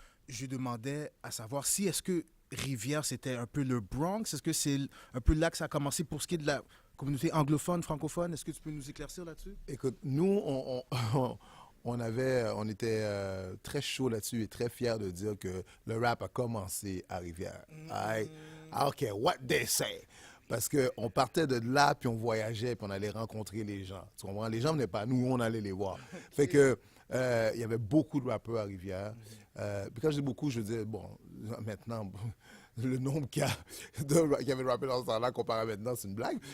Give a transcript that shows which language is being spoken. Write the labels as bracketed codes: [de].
[fr] Je demandais à savoir si est-ce que Rivière c'était un peu le Bronx, est-ce que c'est un peu là que ça a commencé pour ce qui est de la communauté anglophone, francophone. Est-ce que tu peux nous éclaircir là-dessus? Écoute, nous, on était très chaud là-dessus et très fiers de dire que le rap a commencé à Rivière. [en] I don't care what they say. [fr] Parce qu'on partait de là, puis on voyageait, puis on allait rencontrer les gens. Tu comprends? Les gens venaient pas, nous, on allait les voir. Fait que, il y avait beaucoup de rappeurs à Rivière. Puis quand je dis beaucoup, je veux dire, bon, maintenant, le nombre qu'il y avait de rappeurs dans ce temps-là comparé à maintenant, c'est une blague.